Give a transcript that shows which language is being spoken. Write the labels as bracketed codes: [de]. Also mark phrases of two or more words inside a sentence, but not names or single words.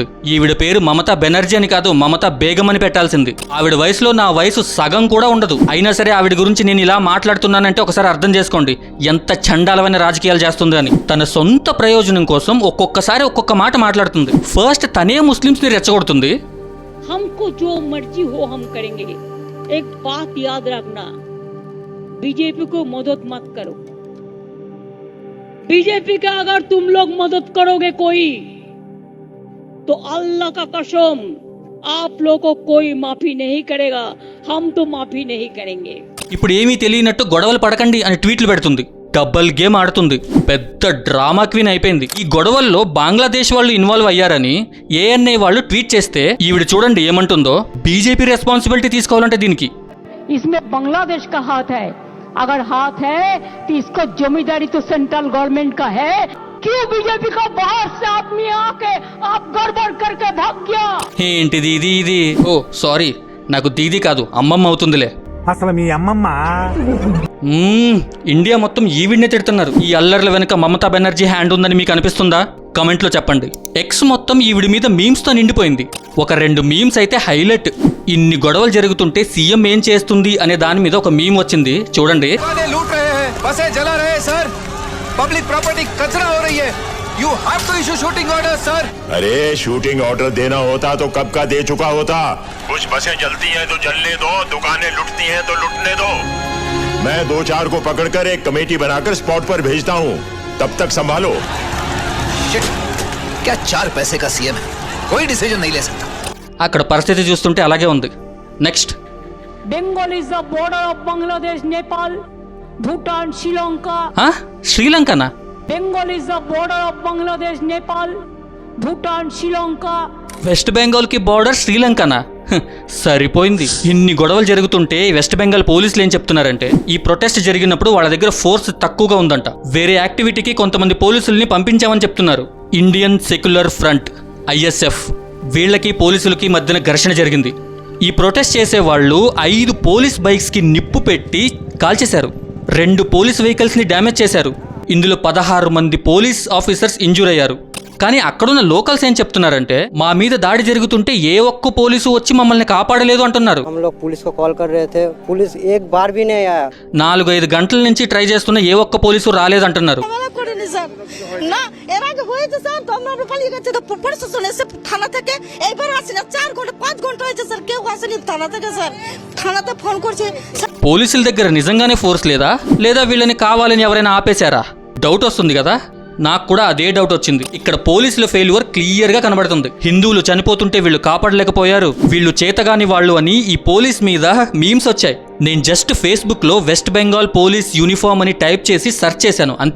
[te] ఈవిడ పేరు మమతా బెనర్జీ అని కాదు, మమతా బేగం అని పెట్టాల్సింది. ఆవిడ వయసులో నా వయసు సగం కూడా ఉండదు. అయినా సరే ఆవిడ గురించి నేను ఇలా మాట్లాడుతున్నానంటే ఒకసారి అర్థం చేసుకోండి ఎంత చండాలమైన రాజకీయాలు చేస్తుంది అని. తన సొంత ప్రయోజనం కోసం ఒక్కొక్కసారి ఒక్కొక్క మాట మాట్లాడుతుంది. ఫస్ట్ తనే ముస్లిమ్స్ ని రెచ్చగొడుతుంది. [hi] हमको जो मर्जी हो हम करेंगे, एक बात याद रखना, बीजेपी को मदद मत करो। बीजेपी का अगर तुम लोग मदद करोगे कोई, तो अल्लाह का कसम आप लोगों को कोई माफी नहीं करेगा, हम तो माफी नहीं करेंगे। [te] ఇప్పుడు ఏమీ తెలియనట్టు గొడవలు పడకండి అని ట్వీట్లు పెడుతుంది. [en] double game [te] ఆడుతుంది. పెద్ద [en] drama queen [te] అయిపోయింది. ఈ గొడవల్లో బంగ్లాదేశ్ వాళ్ళు ఇన్వాల్వ్ అయ్యారని ఏఎన్ఐ వాళ్ళు ట్వీట్ చేస్తే ఈవిడ చూడండి ఏమంటుందో. బీజేపీ రెస్పాన్సిబిలిటీ తీసుకోవాలంటే దీనికి. [hi] इसमें बांग्लादेश का हाथ है, अगर हाथ है तो इसको जिम्मेदारी तो [en] central government [hi] का है। क्यों बीजेपी का बाहर से आदमी आके आप गड़बड़ करके भाग गया? [te] ఏంటి దీది ఇది? ఓ సారీ, నాకు దీది కాదు అమ్మమ్మ అవుతుందిలే. అసలు మీ అమ్మమ్మ ఇండియా మొత్తం ఈవిడ్నే తిడుతున్నారు. ఈ అల్లర్ల వెనుక మమతా బెనర్జీ హ్యాండ్ ఉందని మీకు అనిపిస్తుందా? కమెంట్లో చెప్పండి. ఎక్స్ మొత్తం ఈవిడి మీద మీమ్స్ తో నిండిపోయింది. ఒక 2 మీమ్స్ అయితే హైలైట్. ఇన్ని గొడవలు జరుగుతుంటే సీఎం ఏం చేస్తుంది అనే దాని మీద ఒక మీమ్ వచ్చింది చూడండి. [en] public property [hi] कचरा हो रही है, [en] you have to issue shooting order sir. [hi] अरे [en] shooting order [hi] देना होता तो कब का दे चुका होता। कुछ बसें जलती हैं तो जलने दो, दुकानें लुटती हैं तो लुटने दो। मैं 2-4 को पकड़कर एक कमेटी बनाकर स्पॉट पर भेजता हूँ, तब तक संभालो। क्या 4 पैसे का सीएम है, कोई डिसीजन नहीं ले सकता। [te] అక్కడ పరిస్థితి చూస్తుంటే అలాగే ఉంది. నెక్స్ట్, [en] Bengal is the border of Bangladesh, Nepal, Bhutan, Sri Lanka. [te] శ్రీలంకనా? [en] Bengal is the border of Bangladesh, Nepal, Bhutan, Sri Lanka. [te] వెస్ట్ బెంగాల్ కి బార్డర్ శ్రీలంకనా? సరిపోయింది. ఇన్ని గొడవలు జరుగుతుంటే వెస్ట్ బెంగాల్ పోలీసులు ఏం చెప్తున్నారంటే ఈ ప్రొటెస్ట్ జరిగినప్పుడు వాళ్ళ దగ్గర ఫోర్స్ తక్కువగా ఉందంట. వేరే యాక్టివిటీకి కొంతమంది పోలీసుల్ని పంపించామని చెప్తున్నారు. ఇండియన్ సెక్యులర్ ఫ్రంట్ ISF వీళ్ళకి పోలీసులకి మధ్యన ఘర్షణ జరిగింది. ఈ ప్రొటెస్ట్ చేసే వాళ్ళు 5 [en] police bikes [te] కి నిప్పు పెట్టి కాల్చేశారు. 2 [en] police vehicles [te] ని డ్యామేజ్ చేశారు. ఇందులో 16 మంది [en] police officers injure [te] అయ్యారు. కానీ అక్కడున్న లోకల్స్ ఏం చెప్తున్నారంటే మా మీద దాడి జరుగుతుంటే ఏ ఒక్క పోలీసు వచ్చి మమ్మల్ని కాపాడలేదు అంటున్నారు. [hi] हम लोग पुलिस को कॉल कर रहे थे, पुलिस एक बार भी नहीं आया। [te] 4-5 గంటల నుంచి ట్రై చేస్తున్న ఏ ఒక్క పోలీసు రాలేదంటున్నారు. [bn] না এর আগে হয়েছে স্যার, তো আমরা পালিয়ে গেছি, তো প্রশাসন এসে থানা থেকে এইবার আসে না, 4 ঘন্টা 5 ঘন্টা হয়েছে স্যার, কেউ আসেনি থানা থেকে স্যার, থানাতে ফোন করছে। [te] పోలీసుల దగ్గర నిజంగానే ఫోర్స్ లేదా వీళ్ళని కావాలని ఎవరైనా ఆపేశారా? డౌట్ వస్తుంది కదా. నాకు కూడా అదే డౌట్ వచ్చింది. ఇక్కడ పోలీసుల [en] failure clear [te] గా కనబడుతుంది. హిందువులు చనిపోతుంటే వీళ్ళు కాపాడలేకపోయారు, వీళ్ళు చేతగాని వాళ్ళు అని ఈ పోలీస్ మీద మీమ్స్ వచ్చాయి. నేను జస్ట్ ఫేస్బుక్ లో [en] West Bengal police uniform [te] అని టైప్ చేసి సెర్చ్ చేశాను అంతే.